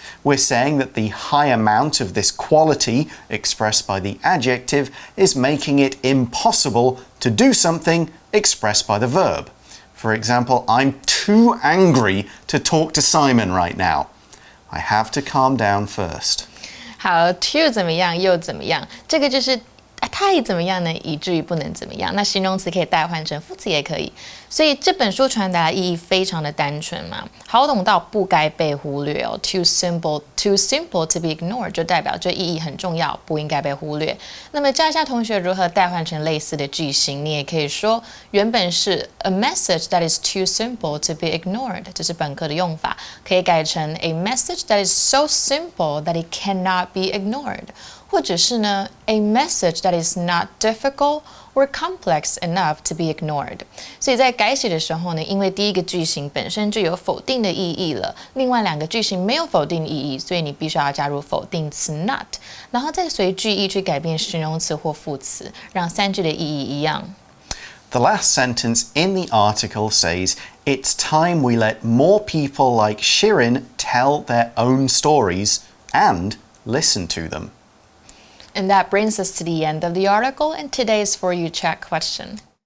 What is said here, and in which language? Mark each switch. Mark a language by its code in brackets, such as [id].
[en] We're saying that the high amount of this quality expressed by the adjective is making it impossible to do something expressed by the verb. For example, I'm too angry to talk to Simon right now. I have to calm down first. [zh] 好 ，to 怎么样又怎么样？这个就是太怎么样呢？以至于不能怎么样。那形容词可以代换成副词也可以。所以这本书传达的意义非常的单纯嘛，好懂到不该被忽略哦。 [en] Too simple to be ignored [zh] 就代表这意义很重要，不应该被忽略。那么教一下同学如何代换成类似的句型，你也可以说原本是 [en] a message that is too simple to be ignored， [zh] 这是本课的用法，可以改成 [en] a message that is so simple that it cannot be ignored。 [zh] 或者是呢 [en] ，a message that is not difficult or complex enough to be ignored。 [zh] 所以在改写的时候呢，因为第一个句型本身就有否定的意义了，另外两个句型没有否定意义，所以你必须要加入否定词 not， 然后再随句意去改变形容词或副词，让三句的意义一样。 [en] The last sentence in the article says, it's time we let more people like Shirin tell their own stories and listen to them. And that brings us to the end of the article and today's For You Chat question.